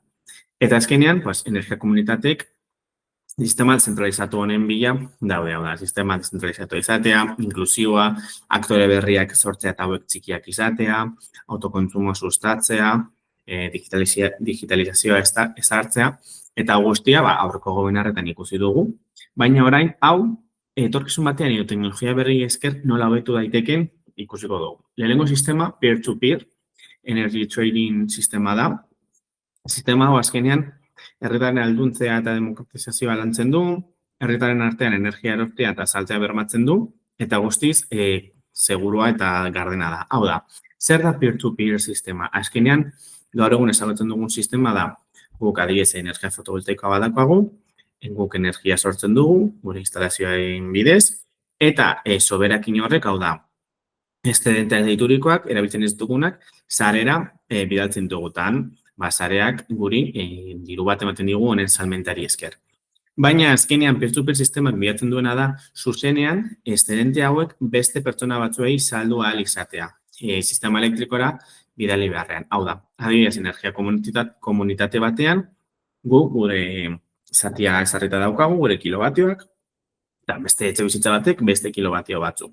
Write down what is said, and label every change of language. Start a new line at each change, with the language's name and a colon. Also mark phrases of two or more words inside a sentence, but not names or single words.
Basque: Eta azkenean, energia komunitatek sistema zentralizatu honen bila daude, hau da, sistema zentralizatu izatea, inklusioa, aktore berriak sortzea eta hauek txikiak izatea, autokontsumo sustatzea, digitalizazioa ezartzea, eta guztia, aurreko webinarretan ikusi dugu, baina orain, hau, etorkizun batean edo teknologia berri esker nola hobetu daiteken ikusiko dugu. Lehenengo sistema,
English: peer-to-peer, energy trading
Basque: sistema da. Sistema hau azkenean, herritarren ahalduntzea eta demokratizazioa lantzen du, herritarren artean energia erortzea eta saltzea bermatzen du, eta guztiz, segurua eta gardena da. Hau da, zer da peer-to-peer sistema? Azkenean, gaur egun ezagutzen dugun sistema da, guk adibidez energia fotovoltaikoa badakoagu, guk energia sortzen dugu, gure instalazioaren bidez, eta soberakin horrek, hau da, excedenteak deiturikoak, erabiltzen ez dugunak, sarera bidaltzen dugutan, sareak guri diru bat ematen digu honen salmentari esker. Baina azkenean peer-to-peer sistemak bilatzen duena da, zuzenean, excedente hauek beste pertsona batzuei saldu ahal izatea. Sistema elektrikora bidali beharrean. Hau da, adibidez energia komunitate batean, gure zatia ezarrita daukagu, gure kilobatioak, eta beste etxebizitza batek beste kilobatio batzuk.